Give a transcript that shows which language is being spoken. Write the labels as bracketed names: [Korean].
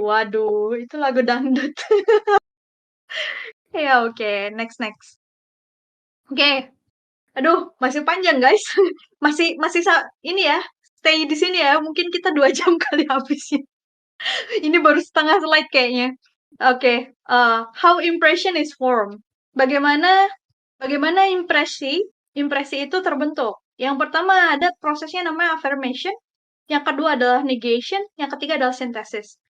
[Indonesian] Waduh, itu lagu dangdut. Ya, oke. Next, next. Oke. Aduh, masih panjang, guys. Masih ini ya. Stay di sini ya. Mungkin kita 2 jam kali habisnya. Ini baru setengah slide kayaknya. Oke, [English] how impression is formed. [Indonesian] Bagaimana bagaimana impresi impresi itu terbentuk. Yang pertama ada prosesnya namanya affirmation, yang kedua adalah negation, yang ketiga adalah synthesis.